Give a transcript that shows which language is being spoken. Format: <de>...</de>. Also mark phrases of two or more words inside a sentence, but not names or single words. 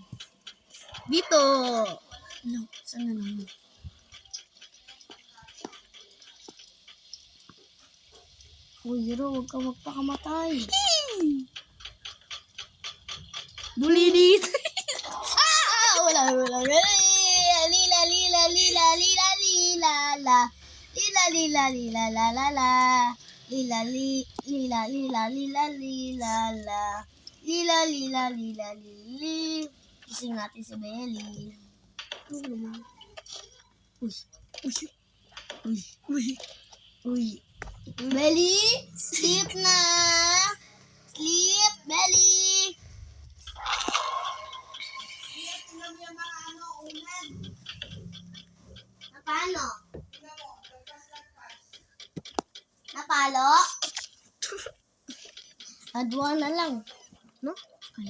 <tl>Dito. Ano? Saan na naman? Uy, Hero, huwag ka magpakamatay. Buli dito. Wala. Lila, lila, lila, lila, lila, la. Lila, lila, lila, la, la, la. Lila, lila, lila, lila, lila, la. Lila, lila, lila, lili. Ising natin si Belly. Uy. Belly, sleep na. Sleep, Belly. Napano? Napalo? Adwa na lang. No? Ay,</tl>